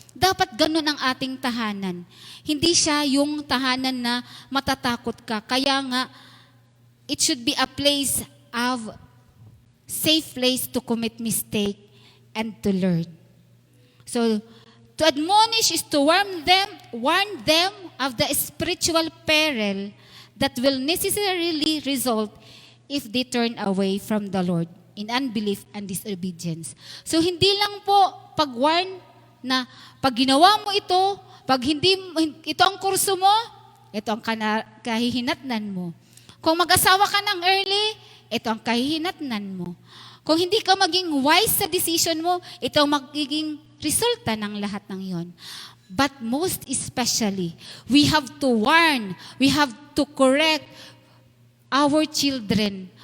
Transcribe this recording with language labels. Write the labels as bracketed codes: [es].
[tl] Dapat ganun ang ating tahanan. Hindi siya yung tahanan na matatakot ka. [en] Kaya nga, it should be a place of safe place to commit mistake and to learn. So, to admonish is to warn them of the spiritual peril that will necessarily result if they turn away from the Lord in unbelief and disobedience. [tl] So, hindi lang po pag-warn na pag ginawa mo ito, pag ito ang kurso mo, ito ang kahihinatnan mo. Kung mag-asawa ka ng early, ito ang kahihinatnan mo. Kung hindi ka maging wise sa decision mo, ito ang magiging resulta ng lahat ng yon. [en] But most especially, we have to warn, we have to correct our children.